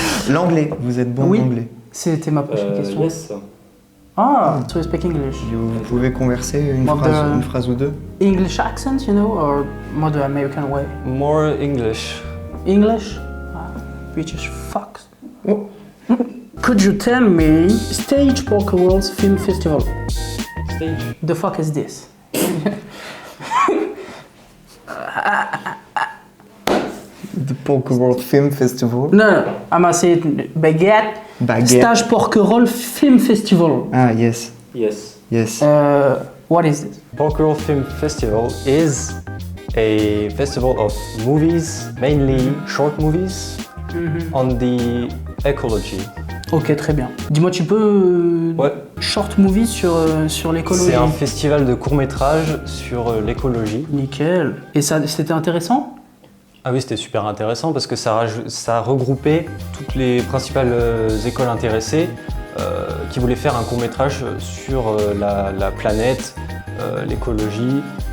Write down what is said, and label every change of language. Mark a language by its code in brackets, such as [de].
[fr] L'anglais, vous êtes bon en anglais? C'était ma prochaine question. [en] Yes. Ah, so you speak English. [fr] Vous pouvez converser une phrase ou deux? [en] English accent, you know, or more the American way? More English. English? British fucks. Oh. Could you tell me Stage Poker World's Film Festival? Stage. The fuck is this? The Poker World Film Festival? No, I'm gonna say it. Baguette. Stage Porquerolles Film Festival. Ah, yes. Yes. Yes. What is this? Porquerolles Film Festival is a festival of movies, mainly short movies, on the ecology. [fr] Ok, très bien. Dis-moi, tu peux Ouais. [en] short movie [fr] sur l'écologie? C'est un festival de courts-métrages sur l'écologie. Nickel. Et ça, c'était intéressant? Ah oui, c'était super intéressant parce que ça regroupait toutes les principales écoles intéressées qui voulaient faire un court-métrage sur la planète, l'écologie.